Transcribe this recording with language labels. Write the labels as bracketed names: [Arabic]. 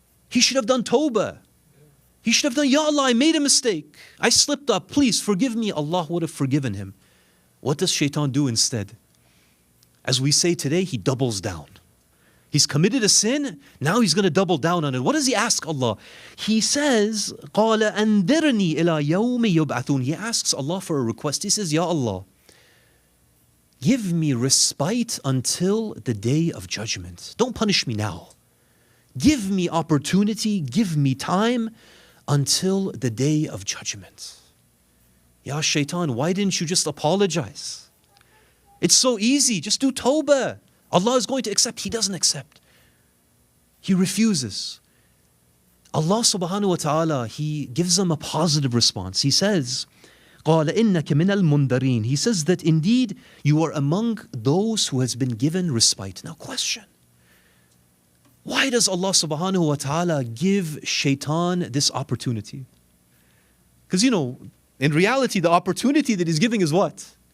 [English] He should have done tawbah. He should have done, Ya Allah, I made a mistake. I slipped up. Please forgive me. Allah would have forgiven him. What does shaitan do instead? As we say today, he doubles down. He's committed a sin, now he's going to double down on it. What does he ask Allah? He says, [Arabic] قَالَ أَنذِرْنِي إِلَى يَوْمِ يُبْعَثُونَ. [English] He asks Allah for a request. He says, Ya Allah, give me respite until the day of judgment. Don't punish me now. Give me opportunity, give me time until the day of judgment. Ya shaitan, why didn't you just apologize? It's so easy, just do tawbah. Allah is going to accept. He doesn't accept. He refuses. Allah subhanahu wa ta'ala, He gives them a positive response. He says, [Arabic] قَالَ إِنَّكَ مِنَ الْمُنْذَرِينَ. [English] He says that indeed you are among those who has been given respite. Now question. Why does Allah subhanahu wa ta'ala give shaitan this opportunity? Because you know, in reality, the opportunity that He's giving is what?